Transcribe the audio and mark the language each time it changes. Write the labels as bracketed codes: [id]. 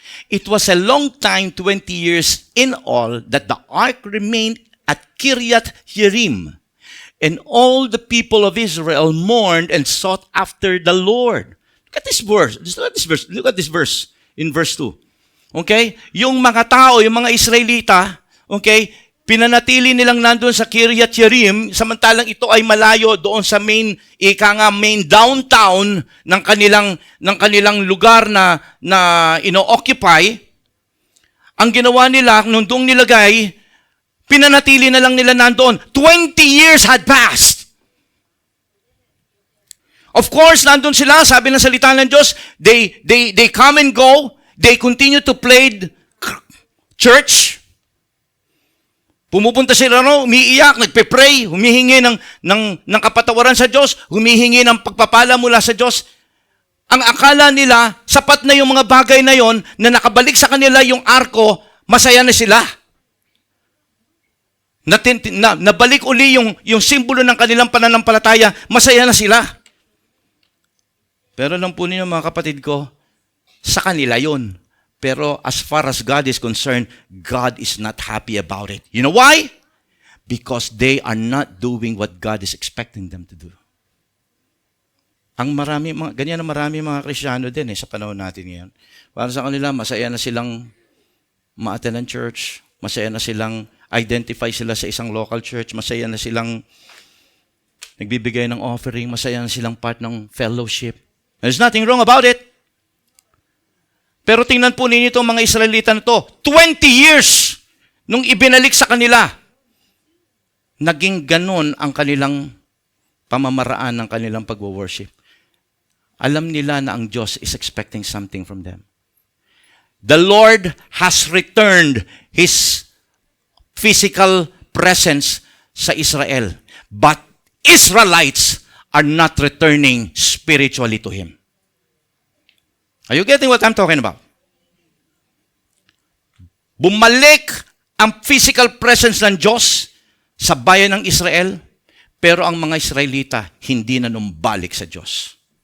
[en] It was a long time, 20 years in all, that the ark remained at Kiryat Yearim. And all the people of Israel mourned and sought after the Lord. Look at this verse. Look at this verse in verse 2. Okay? [tl] Yung mga tao, yung mga Israelita, okay, pinanatili nilang nandun sa Kiryat Yearim, samantalang ito ay malayo doon sa main downtown ng kanilang lugar na ino-occupy. Ang ginawa nila, nung doong nilagay, pinanatili na lang nila nandoon. [en] 20 years had passed. [tl] Of course, nandun sila, sabi ng salita ng Diyos, [en] they come and go. They continue to play church. [tl] Pumupunta sila, umiiyak, nagpe-pray, humihingi ng kapatawaran sa Diyos, humihingi ng pagpapala mula sa Diyos. Ang akala nila, sapat na yung mga bagay na yon na nakabalik sa kanila yung arko, masaya na sila. Nabalik uli yung simbolo ng kanilang pananampalataya, masaya na sila. Pero lang po ninyo mga kapatid ko, sa kanila yun. [en] Pero as far as God is concerned, God is not happy about it. You know why? Because they are not doing what God is expecting them to do. [tl] Ganyan na marami mga Kristiyano din sa panahon natin ngayon. Para sa kanila, masaya na silang ma-attend ng church, masaya na silang identify sila sa isang local church, masaya na silang nagbibigay ng offering, masaya na silang part ng fellowship. [en] There's nothing wrong about it. [tl] Pero tingnan po ninyo itong mga Israelita na to, 20 years nung ibinalik sa kanila, naging ganun ang kanilang pamamaraan ng kanilang pagwo-worship. Alam nila na ang Diyos [en] is expecting something from them. The Lord has returned His physical presence [tl] sa Israel, [en] but Israelites are not returning spiritually to Him. Are you getting what I'm talking about? [tl] Bumalik ang physical presence ng Diyos sa bayan ng Israel, pero ang mga Israelita hindi na numbalik sa Diyos.